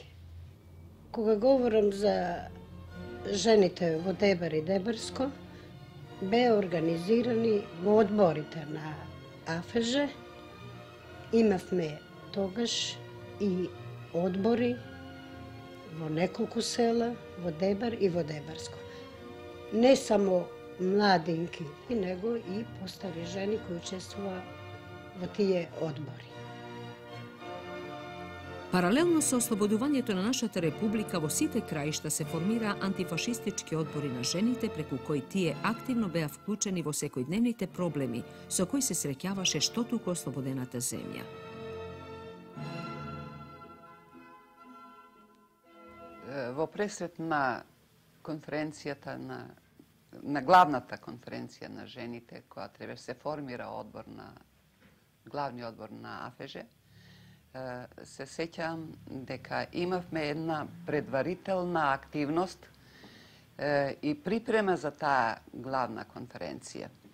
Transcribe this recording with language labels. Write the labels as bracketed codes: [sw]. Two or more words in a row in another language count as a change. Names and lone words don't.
[mk] Кога говорам за жените во Дебар и Дебарско, беа организирани во одборите на АФЖ, имавме тогаш и одбори во неколку села, во Дебар и во Дебарско. Не само младинки, него и постари жени кои учествува во тие одбори. Паралелно са ослободувањето на нашата република во сите краишта се формира антифашистички одбори на жените, преку кои тие активно беа вклучени во секојдневните проблеми со кои се среќаваше што туку ослободената земја. Во пресрет на конференцијата на главната конференција на жените, која требаше се формира главни одбор на АФЖ, се сеќавам дека имавме една предварителна активност и припрема за таа главна конференција.